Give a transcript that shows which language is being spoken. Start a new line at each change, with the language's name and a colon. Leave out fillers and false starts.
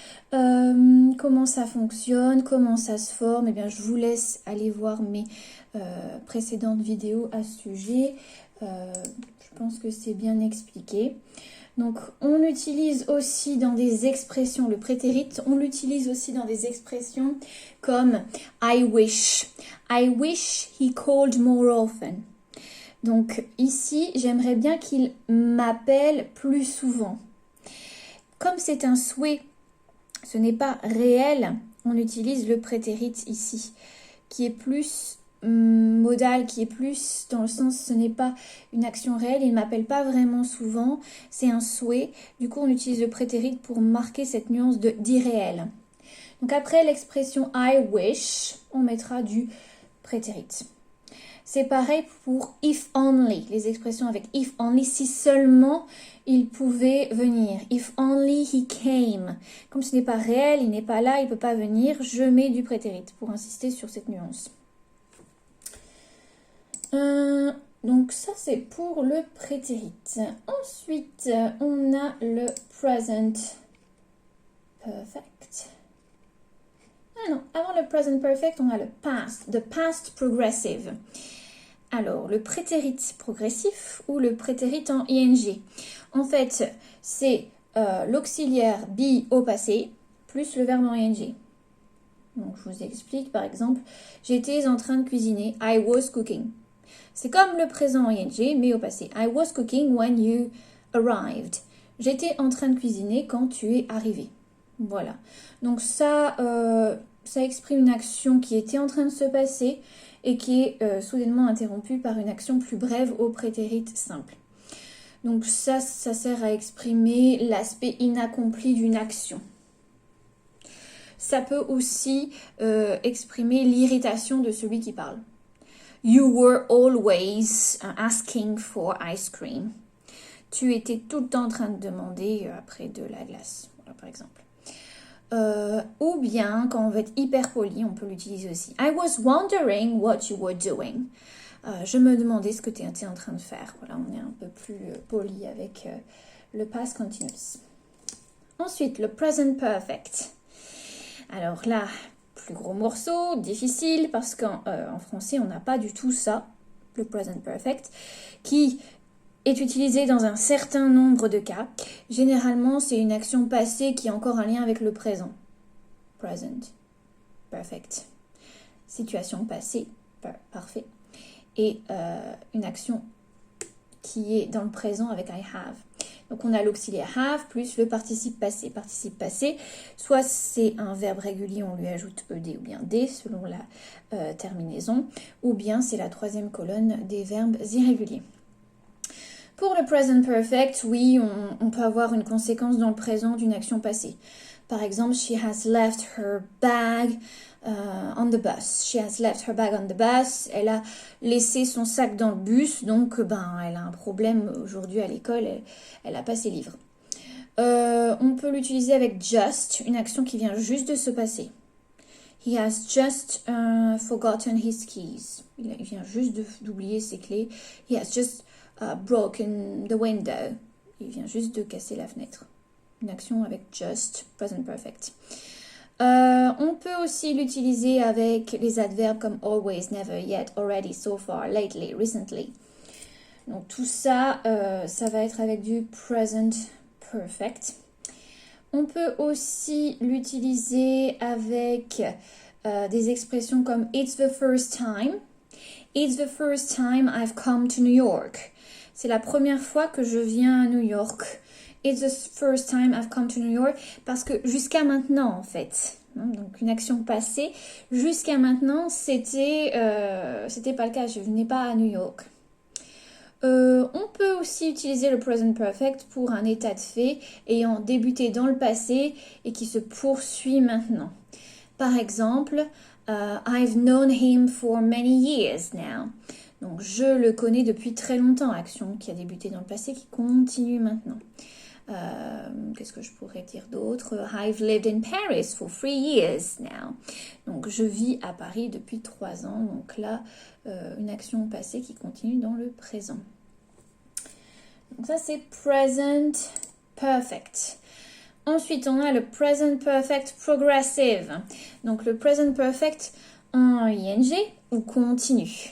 French: Comment ça fonctionne, comment ça se forme, eh bien, je vous laisse aller voir mes précédentes vidéos à ce sujet. Je pense que c'est bien expliqué. Donc, on l'utilise aussi dans des expressions, le prétérit, on l'utilise aussi dans des expressions comme I wish.
English: I wish he called more often.
French: Donc, ici, j'aimerais bien qu'il m'appelle plus souvent. Comme c'est un souhait, ce n'est pas réel, on utilise le prétérit ici, qui est plus modal, qui est plus dans le sens ce n'est pas une action réelle, il ne m'appelle pas vraiment souvent, c'est un souhait. Du coup, on utilise le prétérit pour marquer cette nuance d'irréel. Donc après l'expression I wish, on mettra du prétérit. C'est pareil pour if only, les expressions avec if only, si seulement il pouvait venir.
English: If only he came.
French: Comme ce n'est pas réel, il n'est pas là, il ne peut pas venir, je mets du prétérit pour insister sur cette nuance. Donc ça c'est pour le prétérit. Ensuite on a le present perfect. Ah non, avant le present perfect on a le past, the past progressive. Alors le prétérit progressif ou le prétérit en ing. En fait c'est l'auxiliaire be au passé plus le verbe en ing. Donc je vous explique par exemple, j'étais en train de cuisiner,
English: I was cooking.
French: C'est comme le présent ing, mais au passé.
English: I was cooking when you arrived.
French: J'étais en train de cuisiner quand tu es arrivé. Voilà. Donc ça exprime une action qui était en train de se passer et qui est soudainement interrompue par une action plus brève au prétérit simple. Donc ça sert à exprimer l'aspect inaccompli d'une action. Ça peut aussi exprimer l'irritation de celui qui parle.
English: You were always asking for ice cream.
French: Tu étais tout le temps en train de demander après de la glace, voilà, par exemple. Ou bien, quand on veut être hyper poli, on peut l'utiliser aussi.
English: I was wondering what you were doing.
French: Je me demandais ce que tu étais en train de faire. Voilà, on est un peu plus poli avec le past continuous. Ensuite, le present perfect. Alors là, plus gros morceau, difficile, parce qu'en français, on n'a pas du tout ça, le present perfect, qui est utilisé dans un certain nombre de cas. Généralement, c'est une action passée qui a encore un lien avec le présent. Present perfect. Situation passée, parfait. Et une action qui est dans le présent avec I have. Donc on a l'auxiliaire have plus le participe passé. Participe passé, soit c'est un verbe régulier, on lui ajoute ed ou bien d selon la terminaison, ou bien c'est la troisième colonne des verbes irréguliers. Pour le present perfect, oui, on peut avoir une conséquence dans le présent d'une action passée. Par exemple,
English: she has left her bag on the bus. She has left her bag on the bus.
French: Elle a laissé son sac dans le bus, donc elle a un problème aujourd'hui à l'école, elle n'a pas ses livres. On peut l'utiliser avec just, une action qui vient juste de se passer.
English: He has just forgotten his keys.
French: Il vient juste d'oublier ses clés.
English: He has just broken the window.
French: Il vient juste de casser la fenêtre. Une action avec just, present perfect. On peut aussi l'utiliser avec les adverbes comme always, never, yet, already, so far, lately, recently. Donc tout ça, ça va être avec du present perfect. On peut aussi l'utiliser avec des expressions comme
English: it's the first time. It's the first time I've come to New York.
French: C'est la première fois que je viens à New York.
English: It's the first time I've come to New York.
French: Parce que jusqu'à maintenant, en fait, donc une action passée, jusqu'à maintenant, c'était pas le cas. Je venais pas à New York. On peut aussi utiliser le present perfect pour un état de fait ayant débuté dans le passé et qui se poursuit maintenant. Par exemple,
English: I've known him for many years now.
French: Donc, je le connais depuis très longtemps, action qui a débuté dans le passé, qui continue maintenant. Qu'est-ce que je pourrais dire d'autre?
English: I've lived in Paris for 3 years now.
French: Donc, je vis à Paris depuis 3 ans. Donc là, une action passée qui continue dans le présent. Donc ça, c'est present perfect. Ensuite, on a le present perfect progressive. Donc, le present perfect en ing ou continu.